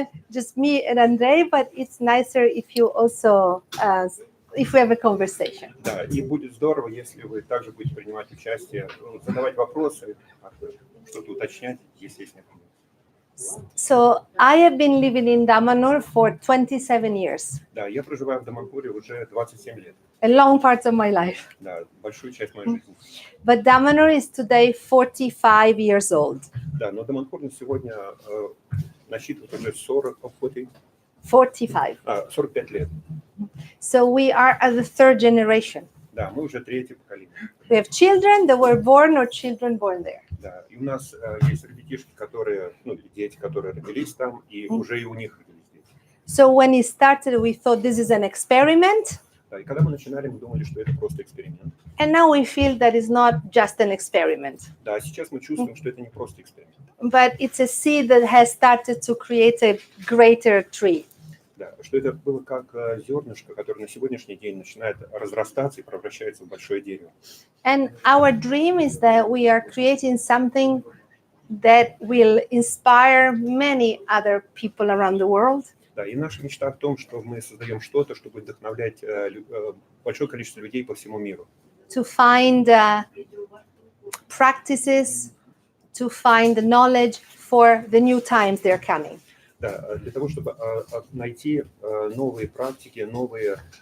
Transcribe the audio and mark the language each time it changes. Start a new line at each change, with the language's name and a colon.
English: Just me and Andrei, but it's nicer if you also, if we have a conversation.
Russian: Да, и будет здорово, если вы также будете принимать участие, задавать вопросы, что-то уточнять, если есть необходимость.
English: So I have been living in Damanhur for 27 years.
Russian: Да, я проживаю в Даманхуре уже 27 лет.
English: A long part of my life.
Russian: Да, большую часть моей жизни.
English: But Damanhur is today 45 years old.
Russian: Да, но Даманхур на сегодня насчитывает уже 45 лет.
English: So we are at the third generation.
Russian: Да, мы уже третье поколение.
English: We have children that were born or children born there.
Russian: Да, и у нас есть ребятишки, которые, дети, которые родились там, и уже и у них родились дети.
English: So when it started, we thought this is an experiment.
Russian: Да, и когда мы начинали, мы думали, что это просто эксперимент.
English: And now we feel that it's not just an experiment.
Russian: Да, сейчас мы чувствуем, что это не просто эксперимент.
English: But it's a seed that has started to create a greater tree.
Russian: Да, что это было как зернышко, которое на сегодняшний день начинает разрастаться и превращается в большое дерево.
English: And our dream is that we are creating something that will inspire many other people around the world.
Russian: Да, и наша мечта в том, что мы создаем что-то, что будет вдохновлять большое количество людей по всему миру.
English: To find practices, to find the knowledge for the new times they're coming.
Russian: Да, для того, чтобы найти новые практики, новые